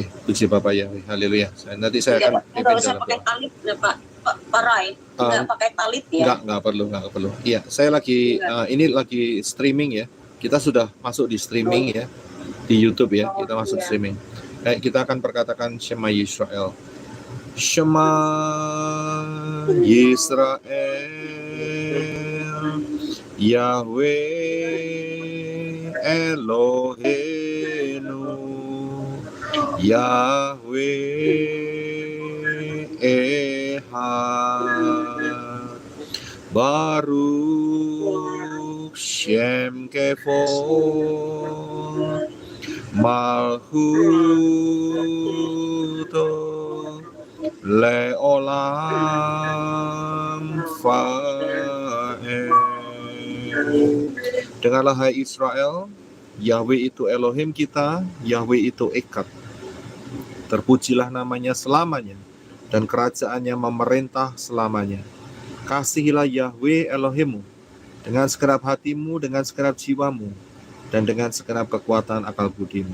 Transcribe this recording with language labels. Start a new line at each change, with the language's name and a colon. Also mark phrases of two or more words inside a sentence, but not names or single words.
Indonesian: Puji Bapa Yahweh, haleluya. Nanti saya akan pimpin dalam doa. Pakai talit, Pak Rai, nggak pakai talit ya? Nggak perlu. Iya, saya lagi ini lagi streaming, ya. Kita sudah masuk di streaming, ya, di YouTube, ya. Kita masuk streaming. Kita akan perkatakan
Hebrew: שמע ישראל. שמע ישראל, יהוה אלוהינו, יהוה אחד, ברוך שם כבוד, מלכותו לעולם ועד.
Indonesian: Dengarlah hai Israel, Yahweh itu Elohim kita, Yahweh itu Echad. Terpujilah namanya selamanya, dan kerajaannya memerintah selamanya. Kasihilah Yahweh Elohimmu dengan segenap hatimu, dengan segenap jiwamu, dan dengan segenap kekuatan akal budimu.